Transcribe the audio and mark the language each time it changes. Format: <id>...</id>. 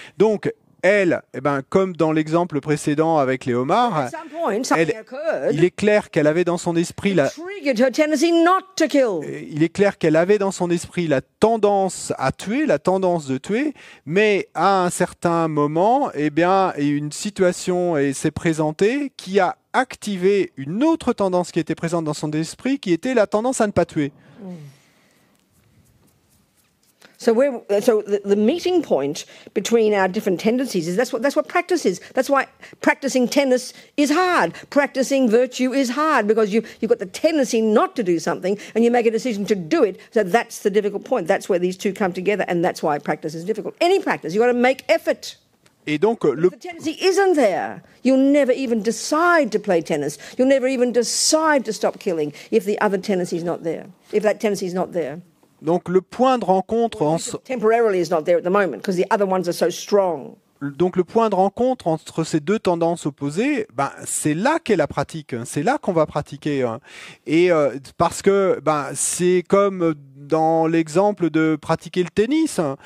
<fr>Donc elle, comme dans l'exemple précédent avec les homards, il est clair qu'elle avait dans son esprit la tendance à tuer, la tendance de tuer, mais à un certain moment, une situation s'est présentée qui a activé une autre tendance qui était présente dans son esprit, qui était la tendance à ne pas tuer.</fr> <en>So the meeting point between our different tendencies is that's what practice is. That's why practicing tennis is hard. Practicing virtue is hard because you've got the tendency not to do something and you make a decision to do it. So that's the difficult point. That's where these two come together, and that's why practice is difficult. Any practice, you've got to make effort.</en> <fr>Et donc,</fr> <en>if the tendency isn't there, you'll never even decide to play tennis. You'll never even decide to stop killing if the other tendency is not there. If that tendency is not there.</en> <fr>Donc le point de rencontre entre ces deux tendances opposées, c'est là qu'est la pratique, c'est là qu'on va pratiquer. Et parce que c'est comme dans l'exemple de pratiquer le tennis.</fr>